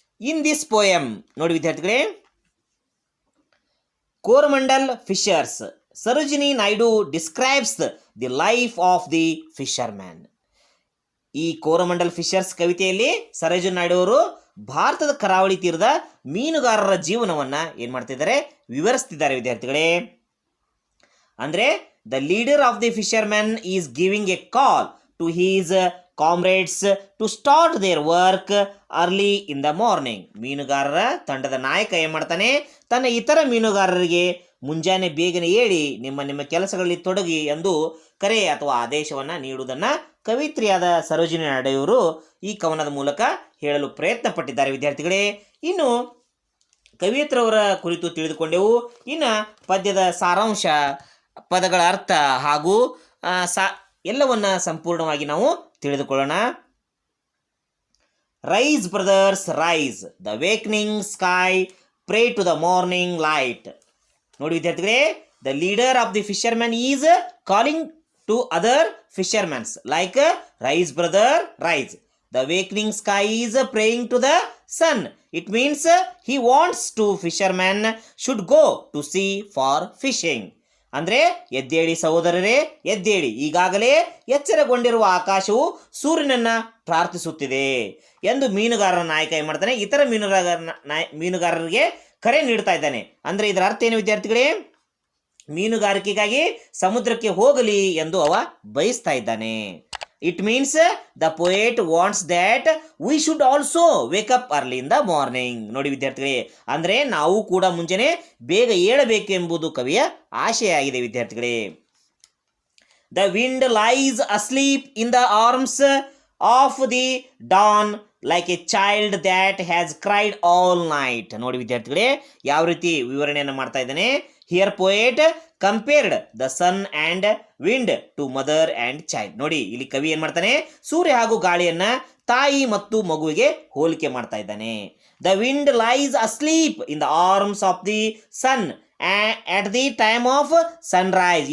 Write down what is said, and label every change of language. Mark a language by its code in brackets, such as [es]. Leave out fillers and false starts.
[en] in this poem [kn] ನೋಡಿ ವಿದ್ಯಾರ್ಥಿಗಳೇ, [en] Coromandel fishers, Sarojini Naidu describes the life of the fisherman. [kn] ಈ Coromandel Fisher's ಕವಿತೆಯಲ್ಲಿ Sarojini Naidu ಅವರು ಭಾರತದ ಕರಾವಳಿ ತೀರದ ಮೀನುಗಾರರ ಜೀವನವನ್ನು ಏನು ಮಾಡ್ತಿದ್ದಾರೆ, ವಿವರಿಸ್ತಿದ್ದಾರೆ ವಿದ್ಯಾರ್ಥಿಗಳೇ. [en] ಅಂದರೆ the leader of the fishermen is giving a call to his comrades to start their work early in the morning. [kn] ಮೀನುಗಾರರ ತಂಡದ ನಾಯಕ ಏನು ಮಾಡ್ತಾನೆ, ತನ್ನ ಇತರ ಮೀನುಗಾರರಿಗೆ ಮುಂಜಾನೆ ಬೇಗನೆ ಏಳಿ ನಿಮ್ಮ ಕೆಲಸಗಳಲ್ಲಿ ತೊಡಗಿ ಎಂದು ಕರೆ ಅಥವಾ ಆದೇಶವನ್ನು ನೀಡುವುದನ್ನು ಕವಿತ್ರಿಯಾದ ಸರೋಜಿನಿ ನಾಯ್ಡು ಅವರು ಈ ಕವನದ ಮೂಲಕ ಹೇಳಲು ಪ್ರಯತ್ನ ಪಟ್ಟಿದ್ದಾರೆ ವಿದ್ಯಾರ್ಥಿಗಳೇ. ಇನ್ನು ಕವಿಯತ್ರವರ ಕುರಿತು ತಿಳಿದುಕೊಂಡೆವು. ಇನ್ನು ಪದ್ಯದ ಸಾರಾಂಶ, ಪದಗಳ ಅರ್ಥ ಹಾಗೂ ಎಲ್ಲವನ್ನ ಸಂಪೂರ್ಣವಾಗಿ ನಾವು ತಿಳಿದುಕೊಳ್ಳೋಣ. [en] Rise brothers rise, the wakening sky pray to the morning light. [kn] ನೋಡಿ ವಿದ್ಯಾರ್ಥಿಗಳೇ, [en] The leader of the fisherman is calling to other fishermen like rise brother rise. The awakening sky is praying to the sun. It means he wants to fishermen should go to sea for fishing. [kn] ಅಂದರೆ ಎದ್ದೇಳಿ ಸಹೋದರರೇ ಎದ್ದೇಳಿ, ಈಗಾಗಲೇ ಎಚ್ಚರಗೊಂಡಿರುವ ಆಕಾಶವು ಸೂರ್ಯನನ್ನು ಪ್ರಾರ್ಥಿಸುತ್ತಿದೆ ಎಂದು ಮೀನುಗಾರರ ನಾಯಕ ಏನು ಮಾಡ್ತಾನೆ, ಇತರ ಮೀನುಗಾರರಿಗೆ ಕರೆ ನೀಡ್ತಾ ಇದ್ದಾನೆ. ಅಂದರೆ ಇದರ ಅರ್ಥ ಏನು ವಿದ್ಯಾರ್ಥಿಗಳೇ, ಮೀನುಗಾರಿಕೆಗಾಗಿ ಸಮುದ್ರಕ್ಕೆ ಹೋಗಲಿ ಎಂದು ಅವ ಬಯಸ್ತಾ ಇದ್ದಾನೆ. [en] It means the poet wants that we should also wake up early in the morning. [kn] ನೋಡಿ ವಿದ್ಯಾರ್ಥಿಗಳೇ, ಅಂದರೆ ನಾವು ಕೂಡ ಮುಂಜಾನೆ ಬೇಗ ಏಳಬೇಕು ಎಂಬುದು ಕವಿಯ ಆಶಯ ಆಗಿದೆ ವಿದ್ಯಾರ್ಥಿಗಳೇ. [en] The wind lies asleep in the arms of the dawn like a child that has cried all night. [kn] ನೋಡಿ ವಿದ್ಯಾರ್ಥಿಗಳೇ, ಯಾವ ರೀತಿ ವಿವರಣೆಯನ್ನು ಮಾಡ್ತಾ ಇದ್ದಾನೆ. [en] Here poet compared the sun and wind to mother and child. [kn] ನೋಡಿ, ಇಲ್ಲಿ ಕವಿ ಏನು ಮಾಡ್ತಾನೆ, ಸೂರ್ಯ ಹಾಗೂ ಗಾಳಿಯನ್ನು ತಾಯಿ ಮತ್ತು ಮಗುವಿಗೆ ಹೋಲಿಕೆ ಮಾಡ್ತಾ ಇದ್ದಾನೆ. [en] The wind lies asleep in the arms of the sun at the time of sunrise.